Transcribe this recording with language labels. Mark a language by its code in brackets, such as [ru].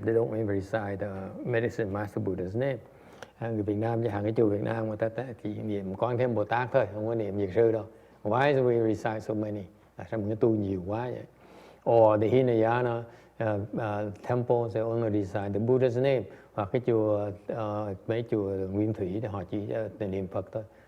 [en] They don't even recite Medicine Master Buddha's name. [vi] Người Việt Nam, chẳng hạn cái chùa Việt Nam người ta chỉ niệm Quan Thế Bồ Tát thôi, không có niệm Diệt Sư đâu. [en] Why do we recite so many? [vi] Sao mình tu nhiều quá vậy? [en] Or the Hinayana temples, they only recite the Buddha's name. [vi] Hoặc cái chùa, mấy chùa Nguyên Thủy thì họ chỉ niệm Phật thôi.